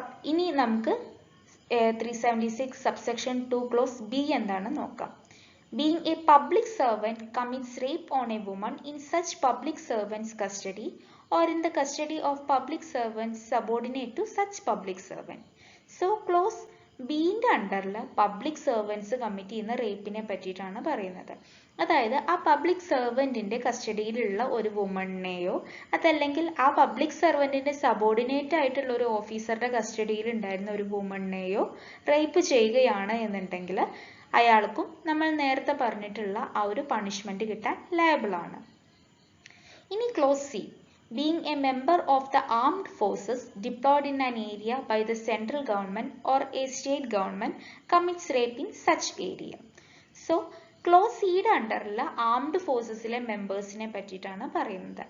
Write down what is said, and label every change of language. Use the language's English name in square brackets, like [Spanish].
[Malayalam] ഇനി നമുക്ക് 376 subsection 2 close B എന്താണ് നോക്കാം. [English] Being a public servant commits rape on a woman in such public servant's custody or in the custody of public servants subordinate to such public servant. [Malayalam] So clause ബിന്റെ അണ്ടറിൽ public servants commit ചെയ്യുന്ന റേപ്പിനെ പറ്റിയിട്ടാണ് പറയുന്നത്. അതായത് ആ public സെർവന്റിന്റെ കസ്റ്റഡിയിലുള്ള ഒരു വുമണിനെയോ അതല്ലെങ്കിൽ ആ public സെർവന്റിന്റെ subordinate ആയിട്ടുള്ള ഒരു ഓഫീസറുടെ കസ്റ്റഡിയിൽ ഉണ്ടായിരുന്ന ഒരു വുമണിനെയോ റേപ്പ് ചെയ്യുകയാണ് എന്നുണ്ടെങ്കിൽ അയാൾക്കും നമ്മൾ നേരത്തെ പറഞ്ഞിട്ടുള്ള ആ ഒരു പണിഷ്മെന്റ് കിട്ടാൻ ലയബിൾ ആണ്. ഇനി close C, [English] being a member of the armed forces deployed in an area by the central government or a state government commits rape in such area. So [Malayalam] close സിയുടെ അണ്ടറിൽ ആംഡ് ഫോഴ്സസിലെ മെമ്പേഴ്സിനെ പറ്റിയിട്ടാണ് പറയുന്നത്.